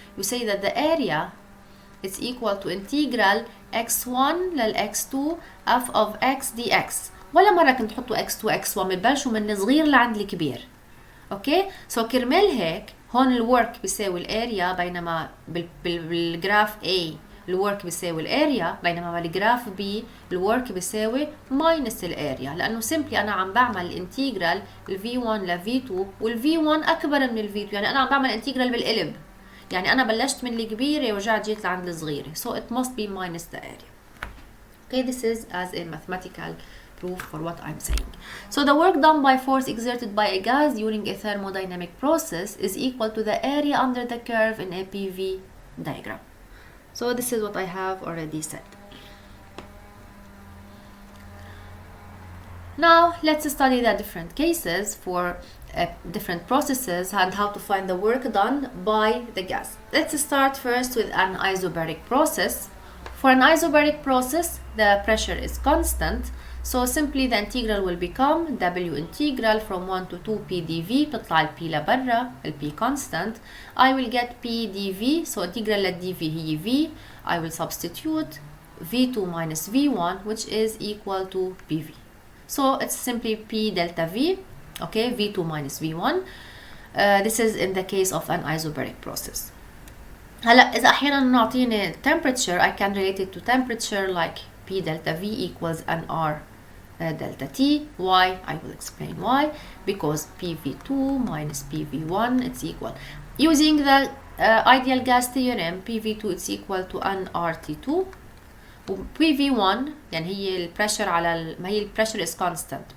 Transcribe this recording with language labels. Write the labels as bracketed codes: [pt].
[en] You say that the area is equal to integral x1 لل x2 f of x dx. [ar] ولا مرة كنت تحطوا x2 x1 بتبلشوا من الصغير لعند الكبير. اوكي سو كرمال هيك هون الورك بيساوي الاريا، بينما بالجراف A الورك بيساوي الاريا، بينما بالجراف B الورك بيساوي ماينس الاريا، لانه سيمبلي انا عم بعمل الانتجرال V1 ل V2 والV1 اكبر من الV2، يعني انا عم بعمل انتجرال بالقلب، يعني انا بلشت من الكبيره ورجعت جيت لعند الصغيره، [en] so it must be minus the area. Okay, this is as a mathematical proof for what I'm saying. So the work done by force exerted by a gas during a thermodynamic process is equal to the area under the curve in a PV diagram. So this is what I have already said. Now let's study the different cases for different processes and how to find the work done by the gas. Let's start first with an isobaric process. For an isobaric process, the pressure is constant. So simply the integral will become W integral from 1 to 2 P dV. [ar] تطلع ال P لبرا، ال P constant. [en] I will get P dV. So integral لل dV هي V. I will substitute V2 minus V1, which is equal to PV. So it's simply P delta V. Okay, V2 minus V1. This is in the case of an isobaric process. [ar] هلا إذا أحيانا نعطيني [en] temperature, I can relate it to temperature like P delta V equals NR delta T. Why? I will explain why. Because PV2 minus PV1 it's equal. Using the ideal gas theorem, PV2 it's equal to nRT2. [ar] PV1 يعني هي البريشر على ما هي البريشر is constant.